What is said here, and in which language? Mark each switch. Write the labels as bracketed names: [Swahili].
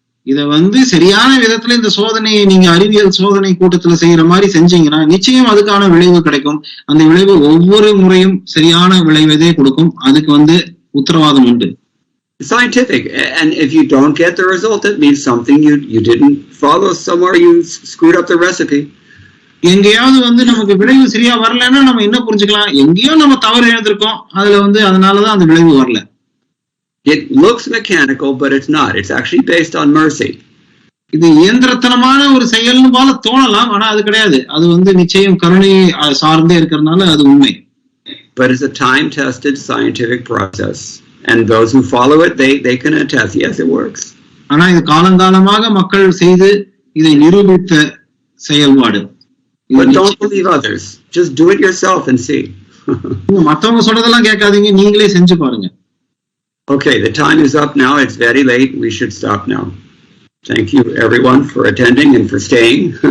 [Tamil] இத வந்து சரியான விதத்துல இந்த சோதனையை நீங்க அறிவியல் சோதனை கூட்டத்துல செய்யற மாதிரி செஞ்சீங்கன்னா நிச்சயம் அதுக்கான விளைவு கிடைக்கும். அந்த விளைவு ஒவ்வொரு முறையும் சரியான விளைவதே கொடுக்கும். அதுக்கு வந்து உத்தரவாதம் உண்டு. [English] Scientific, and if you don't get the result, it means something you didn't follow somewhere, you screwed up the recipe. [Tamil] எங்கேயாவது வந்து நமக்கு விளைவு சரியா வரலன்னா நம்ம என்ன புரிஞ்சுக்கலாம், எங்கேயோ நம்ம தவறு எழுதிருக்கோம், அதுல வந்து அதனாலதான் அந்த விளைவு வரல. [English] It looks mechanical, but it's not. It's actually based on mercy. [Tamil] இது இயந்திரத்தனமான ஒரு செயல்னு போல தோணலாம், ஆனா அது கிடையாது. அது வந்து நிச்சயம் கருணையை சார்ந்தே இருக்கிறதுனால அது உண்மை. [English] But it's a time-tested scientific process, and those who follow it, they can attest. Yes, it works. [Tamil] ஆனா இது காலங்காலமாக மக்கள் செய்து இதை நிரூபித்த செயல்பாடு. [English] But don't believe others. Just do it yourself and see. [Tamil] மத்தவங்க சொல்றதெல்லாம் கேட்காதீங்க, நீங்களே செஞ்சு பாருங்க. [English] Okay, the time is up now. It's very late. We should stop now. Thank you, everyone, for attending and for staying.